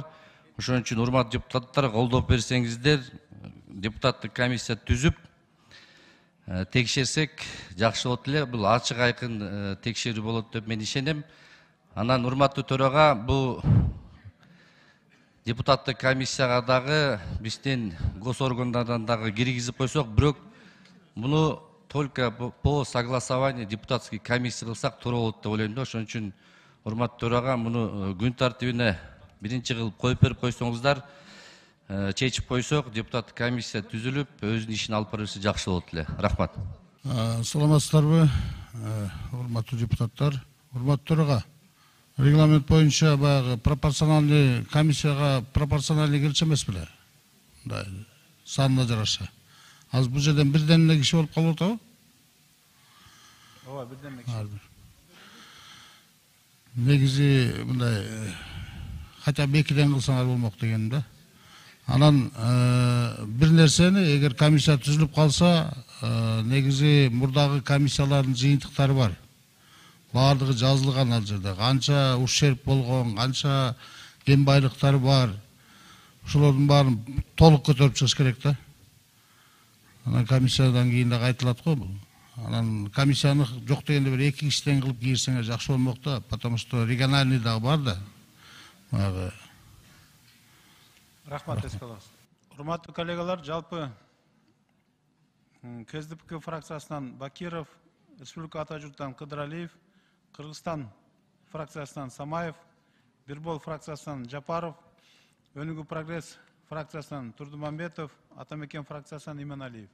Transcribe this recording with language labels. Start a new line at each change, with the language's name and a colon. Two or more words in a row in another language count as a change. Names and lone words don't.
Kyrgyz: Ошон үчүн урматтуу депутаттар, колдоп берсеңиздер, депутаттык комиссия түзүп, текшерсек жакшы болот эле. Бул ачык айкын текшерүү болот деп мен ишенем. Анан урматтуу төрага, бул депутаттык комиссияга дагы биздин госоргандардан дагы киргизип койсок, бирок муну
Russian: только по согласованию депутатский комиссия
Kyrgyz: кылсак туура болот деп ойлойм да. Ошон үчүн урматтуу төрага, муну күн тартибине биринчи кылып коюп берип койсоңуздар, чечип койсок, депутаттык комиссия түзүлүп, өзүнүн ишин алып бара берсе жакшы болот эле. Рахмат. Саламатсыздарбы, урматтуу депутаттар? Урматтуу төрага, регламент боюнча баягы
Russian: пропорциональный комиссияга
Kyrgyz: пропорциональный кирчи эмес беле? Санына жараша. Азыр бул жерден бирден эле киши болуп калып атабы? Ооба, бирден эле киши. Негизи мындай
Russian: хотя бы
Kyrgyz: 2-ден кылсаңар болмок дегеним да. Анан бир нерсени эгер комиссия түзүлүп калса, негизи мурдагы комиссиялардын жыйынтыктары бар. Бардыгы жазылган ал жерде. Канча ущерб болгон, канча кем байлыктары бар. Ошолордун баарын толук көтөрүп чыгыш керек да. Анан комиссиядан кийин да кайтылат го бул. Анан комиссияны жок дегенде бир 2 кишиден кылып кийирсеңер жакшы болмок да,
Russian: потому что региональный
Kyrgyz: дагы бар да. Баягы Рахмат, эске алабыз. Урматтуу коллегалар, жалпы КСДП фракциясынан Бакиров, Республика Ата журттан Кыдыралиев, Кыргызстан фракциясынан Самаев, Бирбол фракциясынан Жапаров, Өнүгүү прогресс фракциясынан Турдумамбетов, Атамекен фракциясынан Иманалиев.